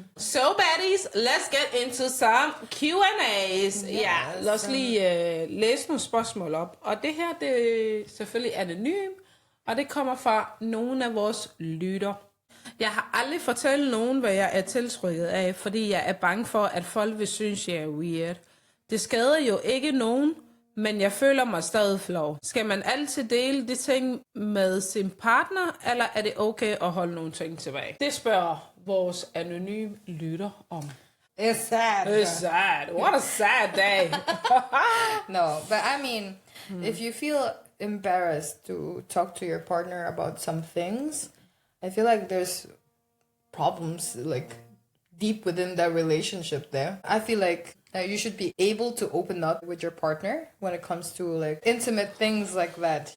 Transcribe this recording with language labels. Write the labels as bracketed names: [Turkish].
[English] So baddies, let's get into some Q&A's. [Danish] Ja, lad os lige læse nogle spørgsmål op. Og det her, det er selvfølgelig anonym, og det kommer fra nogle af vores lytter. Jeg har aldrig fortalt nogen, hvad jeg er tiltrykket af, fordi jeg er bange for, at folk vil synes, jeg er weird. Det skader jo ikke nogen, men jeg føler mig stadig flov. Skal man altid dele de ting med sin partner, eller er det okay at holde nogle ting tilbage? Det spørger vores anonyme lytter om. [English] It's sad. It's sad. What a sad day. No, but I mean, if you feel embarrassed to talk to your partner about some things, I feel like there's problems like deep within that relationship there. I feel like you should be able to open up with your partner when it comes to like intimate things like that.